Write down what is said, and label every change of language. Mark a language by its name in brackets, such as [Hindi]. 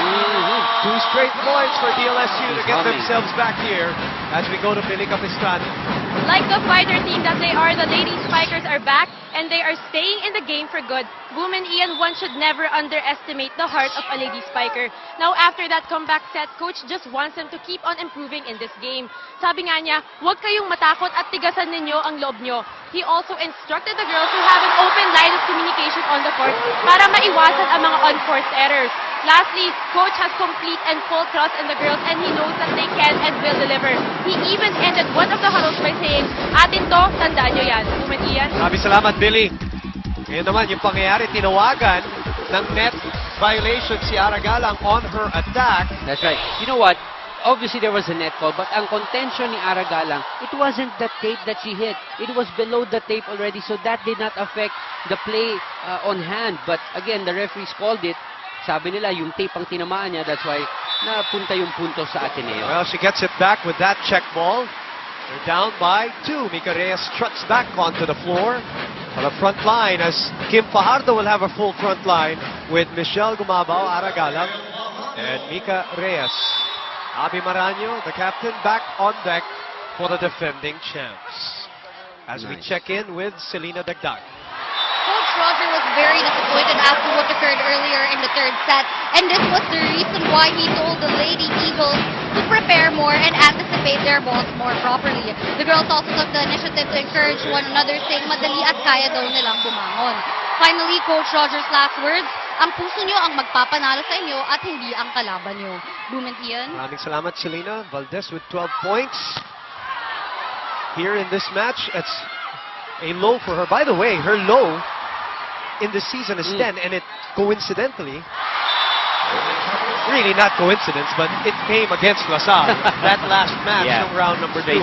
[English] 2 straight points for DLSU to get themselves back here as we go to Billy Capistrano. Like the fighter team that they are, the Lady Spikers are back and they are staying in the game for good. Boom and Ian, one should never underestimate the heart of a Lady Spiker. Now after that comeback set, coach just wants them to keep on improving in this game. [Filipino] Sabi nga niya, huwag kayong matakot at tigasan ninyo ang loob nyo. [English] He also instructed the girls to have an open line of communication on the court [Filipino] para maiwasan ang mga [English] unforced errors. Lastly, coach has complete and full trust in the girls and he knows that they can and will deliver. He even ended one of the huddles by saying, [Filipino] atin to, tandaan nyo yan. [English] Boom and Ian. [Filipino] Sabi salamat, Billy. Ngayon naman, yung pangyayari, tinawagan ng net violation si Aragalang on her attack. [English] That's right. You know what? Obviously, there was a net call, but ang contention ni Aragalang, it wasn't the tape that she hit. It was below the tape already, so that did not affect the play on hand. But again, the referees called it. [Filipino] Sabi nila, yung tape ang tinamaan niya, [English] that's why [Filipino] napunta yung punto sa Ateneo. [English] Well, she gets it back with that check ball. They're down by 2. Mika Reyes struts back onto the floor. On the front line, as Kim Fajardo will have a full front line with Michelle Gumabao, Aragalang, and Mika Reyes. Abby Maraño, the captain, back on deck for the defending champs. As we check in with Selena Dagdag. Coach Roger was very disappointed after what occurred earlier in the third set, and this was the reason why he told the Lady Eagles to prepare more and anticipate their balls more properly. The girls also took the initiative to encourage one another, saying [Filipino] madali at kaya daw nilang bumangon. [English] Finally, Coach Roger's last words, [Filipino] ang puso nyo ang magpapanalo sa inyo at hindi ang kalaban nyo. [English] Boom and Ian. [Filipino] Maraming salamat, [English] Selena. Valdez with 12 points. Here in this match, it's a low for her. By the way, her low in the season is 10, and it coincidentally, really not coincidence, but it came against LaSalle. That last match from round number 2.